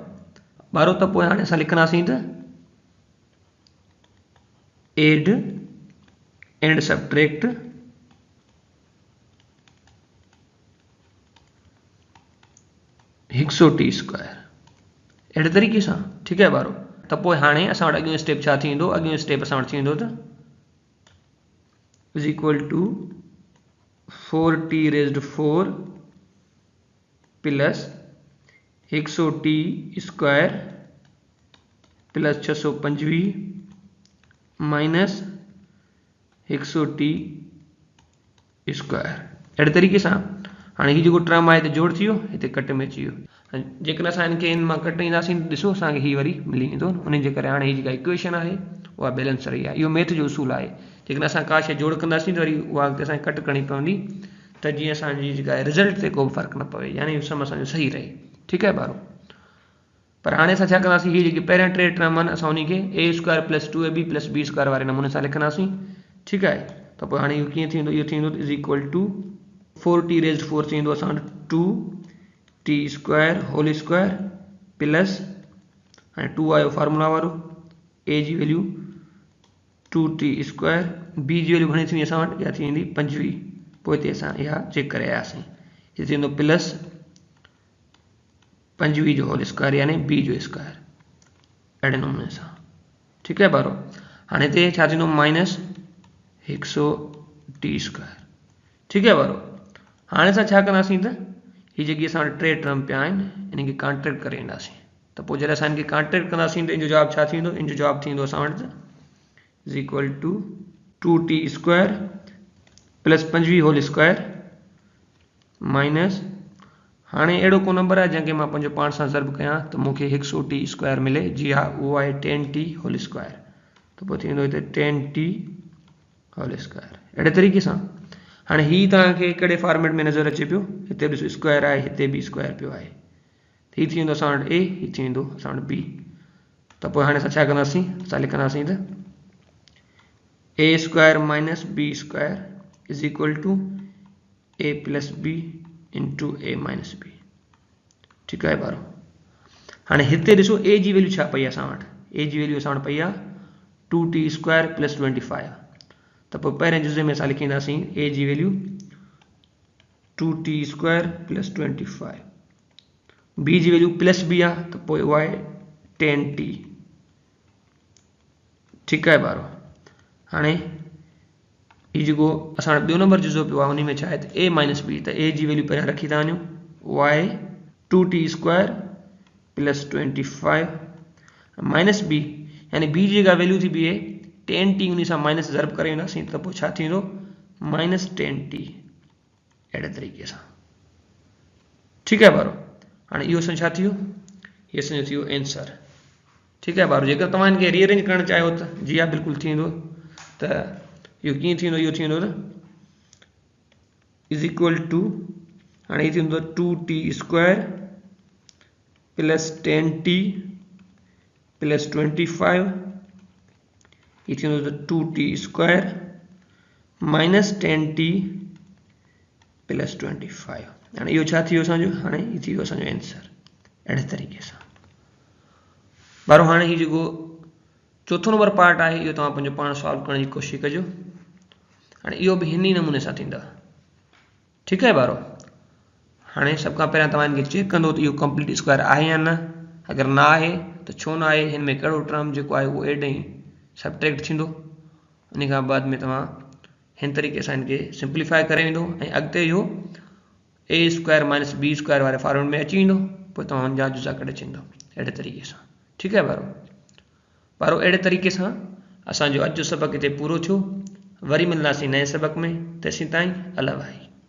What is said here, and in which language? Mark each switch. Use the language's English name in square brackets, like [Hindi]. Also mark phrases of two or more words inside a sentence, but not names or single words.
[Sindhi] ॿारो त पोइ हाणे असां लिखंदासीं त [English] add and subtract [Sindhi] हिकु [English] 100t square [Sindhi] अहिड़े तरीक़े सां। ठीकु आहे ॿारो। त पोइ हाणे असां वटि अॻियों स्टेप छा थींदो अॻियों स्टेप असां वटि थींदो त [English] is equal to 4t raised 4 plus 100t square plus 625 minus 100t square [Sindhi] अहिड़े तरीक़े सां। हाणे हीउ जेको टर्म आहे हिते जोड़ थी वियो हिते कट में अची वियो। जेकॾहिं असां हिन खे हिन मां कटींदासीं ॾिसो असांखे हीउ वरी मिली वेंदो उन जे करे हाणे हीअ जेका इक्वेशन आहे उहा बैलेंस रही आहे। इहो मैथ जो उसूल आहे। जेकॾहिं असां का शइ जोड़ कंदासीं त वरी उहा अॻिते असांखे कट करणी पवंदी त जीअं असांजी जेका आहे रिज़ल्ट ते को बि फ़र्क़ु न पवे यानी इहो सम असांजो सही रहे। ठीकु आहे ॿारो। पर हाणे असां छा कंदासीं हीअ जेके पहिरियां 3 टर्म आहिनि असां उन खे [English] a square plus 2ab plus b square [Sindhi] वारे नमूने सां लिखंदासीं। ठीकु आहे। त पोइ हाणे इहो कीअं थींदो इहो थींदो [English] is equal to 4t raised 4 [Sindhi] थींदो असां वटि [English] 2t square whole square plus [Sindhi] हाणे 2 आयो फार्मूला वारो a जी वैल्यू 2t स्क्वायर b जी वैल्यू घणी थींदी असां वटि इहा थी वेंदी 25 पोइ हिते असां इहा चेक करे आयासीं हीअ थींदो प्लस 25 जो [English] whole square [Sindhi] यानी b जो स्क्वायर अहिड़े नमूने सां। ठीकु आहे ॿारो। हाणे हिते छा थींदो [English] minus 100t square. [Sindhi] ठीकु आहे ॿारो। हाणे असां छा कंदासीं त हीअ जेकी असां वटि 3 टर्म पिया आहिनि इन खे कॉन्ट्रैक्ट करे वेंदासीं तो पोइ जॾहिं असां इनखे कॉन्ट्रैक्ट कंदासीं त इन जो जवाब छा थींदो? इन जो जवाब थींदो असां वटि [English] is equal to 2t square plus 5 whole square minus [Sindhi] हाणे अहिड़ो को नंबर आहे जंहिंखे मां पंहिंजो पाण सां ज़र्ब कयां त मूंखे [English] 100t square [Sindhi] मिले। जी हा, उहो आहे [English] 10t whole square. [Sindhi] त पोइ थींदो हिते [English] 10t whole square. [Sindhi] अहिड़े तरीक़े सां हाणे हीउ तव्हांखे कहिड़े फॉर्मेट में नज़र अचे पियो? हिते ॾिसो स्क्वायर आहे, हिते बि स्क्वायर पियो आहे। हीउ थी वेंदो असां वटि ए, हीउ थी वेंदो असां वटि बी। त पोइ हाणे असां छा कंदासीं? असां लिखंदासीं त [English] a square minus b square is equal to a plus b into a minus b. [Sindhi] ठीकु आहे ॿारो? हाणे हिते ॾिसो ए जी वैल्यू छा पई आहे असां वटि? ए जी वैल्यू असां वटि पई आहे [English] 2t square plus 25. [Sindhi] त पोइ पहिरें जुज़े में असां लिखींदासीं ए जी वैल्यू [English] 2t square plus 25. [Sindhi] बी जी वैल्यू [English] plus b [Sindhi] आहे त पोइ उहा आहे 10t। ठीकु आहे ॿारो? हाणे हीउ जेको असां वटि ॿियो नंबर जुज़ो पियो आहे उन में छा आहे त [English] a minus b. [Sindhi] त ए जी वैल्यू पहिरियां रखी था वञूं, उहा आहे [English] 2t square plus 25 minus b, [Sindhi] यानी बी जी जेका वैल्यू थी बीहे 10t उन सां माइनस ज़र्ब करे वेंदासीं त पोइ छा थींदो? [English] minus 10t. [Sindhi] अहिड़े तरीक़े सां। ठीकु आहे ॿारो? हाणे इहो असांजो छा थी वियो? इहो असांजो थी वियो एंसर। ठीकु आहे ॿारो? जेकर तव्हां हिनखे रीअरेंज करणु चाहियो त जी हा बिल्कुलु थींदो। त इहो कीअं थींदो? इहो थींदो त [English] is equal to [Sindhi] हाणे हीउ थींदो [English] 2t square plus 10t plus 25. [Sindhi] हीउ थींदो त [English] 2t square minus 10t plus 25. [Sindhi] हाणे इहो छा थी वियो असांजो? हाणे हीउ थी वियो असांजो एंसर। अहिड़े तरीक़े सां ॿारो हाणे हीउ जेको चोथों [English] number part [Sindhi] आहे इहो तव्हां पंहिंजो पाण सॉल्व करण जी कोशिशि कजो। हाणे इहो बि हिन ई नमूने सां थींदा। ठीकु आहे ॿारो? हाणे सभ खां पहिरियां तव्हां हिनखे चेक कंदो त इहो [English] complete square [Sindhi] आहे या न। अगरि न आहे त छो न आहे? हिन में कहिड़ो टर्म जेको आहे उहो एड ऐं सबट्रैक्ट थींदो। उन खां बाद में तव्हां हिन तरीक़े सां हिनखे सिंप्लीफाई करे वेंदो ऐं अॻिते इहो [English] a square minus b square [Sindhi] वारे फॉर्मेट में अची वेंदो। पोइ तव्हां हुनजा जुज़ा कढे छॾींदो अहिड़े तरीक़े सां। ठीकु आहे ॿारो? ॿारो अहिड़े तरीक़े सां असांजो अॼु जो सबक़ु हिते पूरो थियो। वरी मिलंदासीं नए सबक़ में। तेसिताईं अला भाई।